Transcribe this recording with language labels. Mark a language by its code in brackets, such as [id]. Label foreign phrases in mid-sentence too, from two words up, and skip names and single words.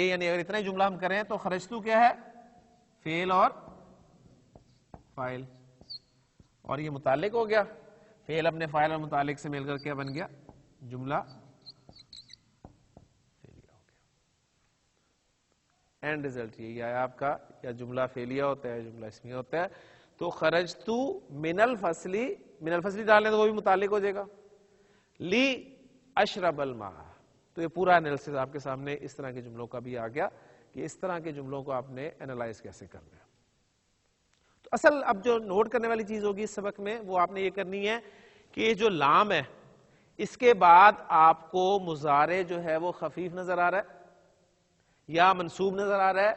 [ur] یعنی اگر اتنا ہی جملہ ہم کریں تو خرجتو کیا ہے، فعل اور فاعل، اور یہ متعلق ہو گیا، فعل اپنے فاعل اور متعلق سے مل کر کیا بن گیا، جملہ فعلیہ ہو گیا. [en] end result [ur] یہی آیا آپ کا، یا جملہ فعلیہ ہوتا ہے جملہ اسمیہ ہوتا ہے. تو [ar] خرجتو من الفصلی، من الفصلی [ur] ڈالنے تو وہ بھی متعلق ہو جائے گا، [ar] لی اشرب الماء. [ur] تو یہ پورا انالیسس آپ کے سامنے اس طرح کے جملوں کا بھی آ گیا کہ اس طرح کے جملوں کو آپ نے انالائز کیسے کرنا ہے. تو اصل اب جو نوٹ کرنے والی چیز ہوگی اس سبق میں وہ آپ نے یہ کرنی ہے کہ یہ جو لام ہے اس کے بعد آپ کو مضارع جو ہے وہ خفیف نظر آ رہا ہے یا منصوب نظر آ رہا ہے.